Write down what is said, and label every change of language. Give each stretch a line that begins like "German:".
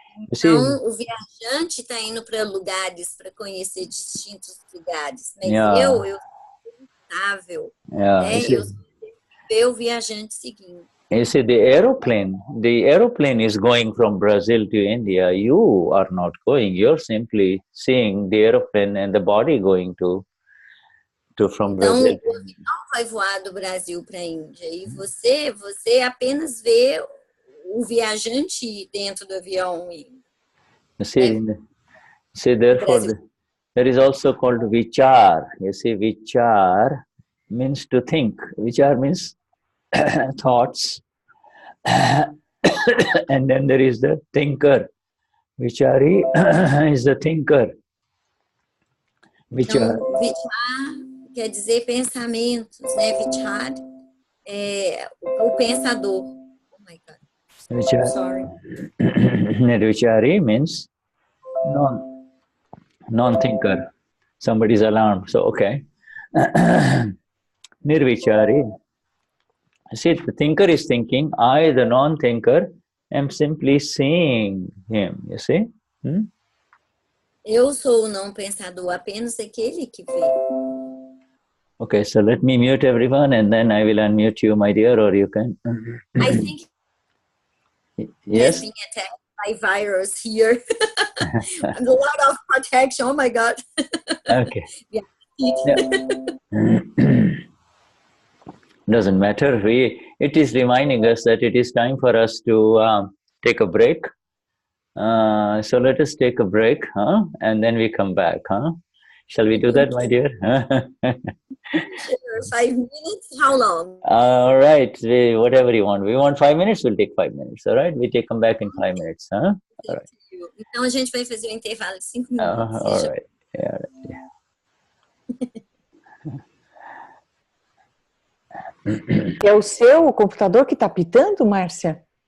Portuguese: Então, o viajante está indo para lugares, para conhecer distintos lugares, mas eu sou estável, eu sou o viajante seguindo.
English: You see, the aeroplane is going from Brazil to India. You are not going. You're simply seeing the aeroplane and the body going from Brazil.
Portuguese: Então, o avião vai voar do Brasil para a Índia e você apenas vê o viajante dentro do avião.
English: You see, therefore, there is also called vichar. You see, vichar means to think. Vichar means thoughts. And then there is the thinker. Vichari is the thinker. Vichar.
Portuguese: Então, vichar quer dizer pensamentos, né? Vichar é o pensador.
English: Oh my God. Vichar. Sorry. Vichari means non-thinker. Somebody's alarmed. So, okay. Nirvichari. See, the thinker is thinking. I, the non-thinker, am simply seeing him. You see?
Portuguese: Eu sou o não pensador, apenas aquele que vê.
English: Okay, so let me mute everyone and then I will unmute you, my dear, or you can. I think yes, being attacked by virus here. A lot of protection. Oh my God. Okay. Yeah, Doesn't matter. It is reminding us that it is time for us to take a break. So let us take a break, huh? And then we come back, huh? Shall we do that, my dear? Sure. 5 minutes? How long? All right. Whatever you want. We want 5 minutes, we'll take 5 minutes. All right? We come back in 5 minutes, huh? All right.
Portuguese: Então a gente vai fazer um intervalo de 5 minutos.
English: All right. Yeah.
Portuguese: É o seu computador que está pitando, Márcia?